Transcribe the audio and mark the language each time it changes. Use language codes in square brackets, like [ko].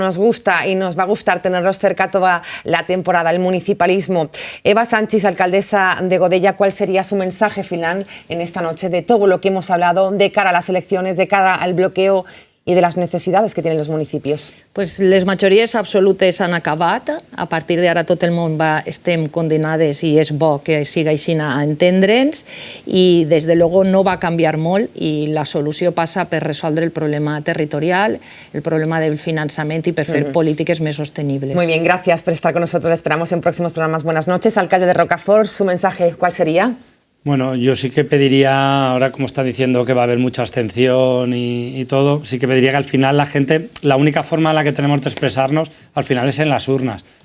[es] Nos gusta y nos va a gustar tenerlos cerca toda la temporada, el municipalismo. Eva Sanchis, alcaldesa de Godella, ¿cuál sería su mensaje final en esta noche de todo lo que hemos hablado de cara a las elecciones, de cara al bloqueo y de las necesidades que tienen los municipios? [ca] Pues les majories absolutes han acabat. A partir d'ara tot el món estem condenades i és bo que siga així a entendre'ns, i des de luego no va canviar molt, i la solució passa per resoldre el problema territorial, el problema del finançament i per fer polítiques més sostenibles. [es] Muy bien, gracias por estar con nosotros. Les esperamos en próximos programas. Buenas noches. Alcalde de Rocafort, su mensaje, ¿cuál sería? Bueno, yo sí que pediría, ahora como están diciendo que va a haber mucha abstención y todo, sí que pediría que al final la gente, la única forma en la que tenemos de expresarnos, al final es en las urnas.